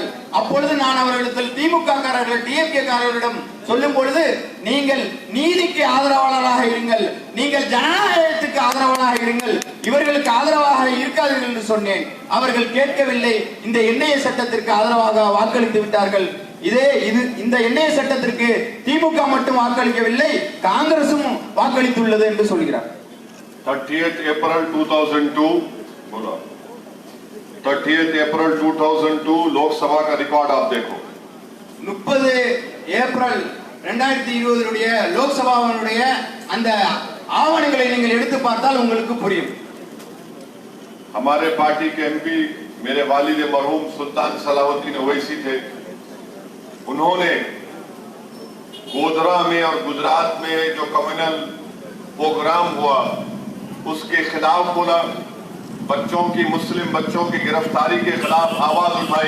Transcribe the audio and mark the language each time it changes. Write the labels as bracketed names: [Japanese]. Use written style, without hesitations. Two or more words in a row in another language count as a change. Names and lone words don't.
[Tamil] அப்பொழுது நான் அவர்களிடத்தில் திமுக காரர்கள் டிஎம்கே காரர்களிடம் சொல்லும் பொழுது, நீங்கள் நீதிக்கு ஆதரவாளராக இருங்கள், நீங்கள் ஜனநாயகத்துக்கு ஆதரவாளராக இருங்கள், இவர்களுக்கு ஆதரவாக இருக்காதீர்கள் என்று சொன்னேன். அவர்கள் கேட்கவில்லை, இந்த என்ஐஏ சட்டத்திற்கு ஆதரவாக வாக்களித்து விட்டார்கள். இந்த என்ஐஏ சட்டத்திற்கு திமுக மட்டும் வாக்களிக்கவில்லை, காங்கிரசும் வாக்களித்துள்ளது என்று சொல்கிறார். [Hindi] 30th April 2002 लोकसभा का रिकॉर्ड आप देखो. 30 ஏப்ரல் 2020 லோக்சபாவுடைய அந்த ஆவணங்களை நீங்கள் எடுத்து பார்த்தால் உங்களுக்கு புரியும். हमारे पार्टी के एमपी मेरे वालिद मरहूम सुल्तान सलाहुद्दीन ओवैसी थे. उन्होंने गोधरा में और गुजरात में जो [English] communal program [Hindi] हुआ उसके खिलाफ बोला, बच्चों की मुस्लिम बच्चों की गिरफ्तारी के खिलाफ आवाज उठाई.